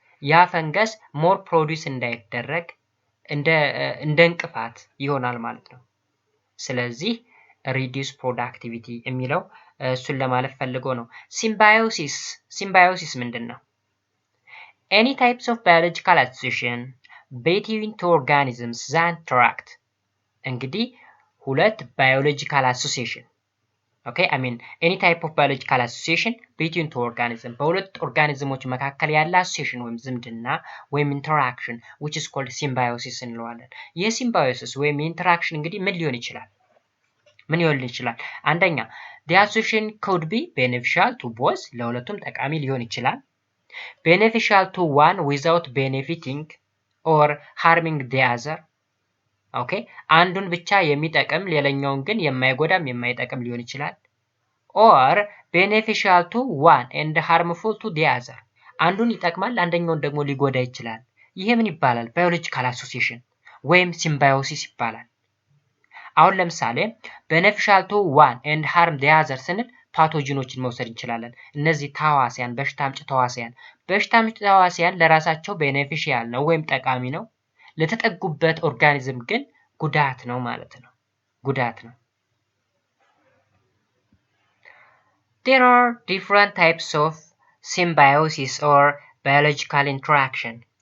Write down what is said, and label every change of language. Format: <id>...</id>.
<am>ያ ፈንገስ ሞር ፕሮዲዩስ እንዳይደረግ እንደ እንቅፋት ይሆናል ማለት ነው። ስለዚህ</am> <en>reduce productivity</en> <am>የሚለው እሱን ለማለት ፈልጎ ነው። ሲምባዮሲስ ምንድነው?</am> <en>any types of biological association between two organisms that interact</en> <am>እንግዲህ ሁለት</am> <en>biological association okay I mean any type of biological association between two organisms</en> <am>በሁለት ኦርጋኒዝሞች መካከል ያለ</am> <en>association</en> <am>ወይም ዝምድና ወይም</am> <en>interaction which is called symbiosis</en> <am>እንለዋለን። የሲምባዮሲስ ወይም</am> <en>interaction</en> <am>እንግዲህ ምን ሊሆን ይችላል? አንደኛ</am> <en>the association could be beneficial to both</en> <am>ለሁለቱም ጠቃሚ ሊሆን ይችላል።</am> <en>beneficial to one without benefiting or harming the other okay</en> <am>አንዱን ብቻ የሚጠቅም ሌላኛውን ግን የማይጎዳም የማይጠቅም ሊሆን ይችላል።</am> <en>or beneficial to one and harmful to the other</en> <am>አንዱን ይጠቅማል አንደኛውን ደግሞ ሊጎዳ ይችላል። ይሄ ምን ይባላል? biological association ወይም symbiosis ይባላል። አሁን ለምሳሌ</am> <en>beneficial to one and harm the other</en> <am>ስንል ፓቶጂኖችን መውሰድ እንችላለን። እነዚህ ተዋሲያን በሽታ አምጪ ተዋሲያን ለራሳቸው beneficial ነው ወይም ጠቃሚ ነው። ለተጠጉበት ኦርጋኒዝም ግን ጉዳት ነው ማለት ነው።</am> <en>There are different types of symbiosis or biological interaction.</en>